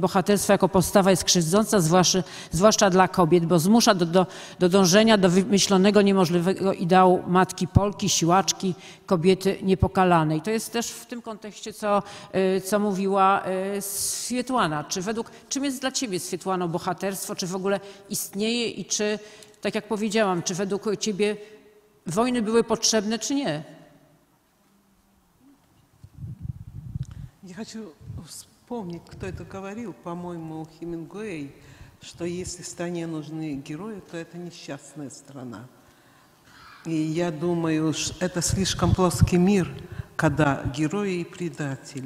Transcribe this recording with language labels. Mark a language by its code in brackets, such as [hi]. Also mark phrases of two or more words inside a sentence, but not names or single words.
[pl] Bohaterstwo jako postawa jest krzywdząca, zwłaszcza dla kobiet, bo zmusza do dążenia do wymyślonego, niemożliwego ideału matki Polki, siłaczki, kobiety niepokalanej. To jest też w tym kontekście, co mówiła Swiatłana. Czym jest dla Ciebie, Swiatłano, bohaterstwo? Czy w ogóle istnieje i czy, tak jak powiedziałam, czy według Ciebie wojny były potrzebne, czy nie? [ru] Я хочу вспомнить, кто это говорил, по-моему, Хемингуэй, что если стране нужны герои, то это несчастная страна. И я думаю, что это слишком плоский мир, когда герои и предатели.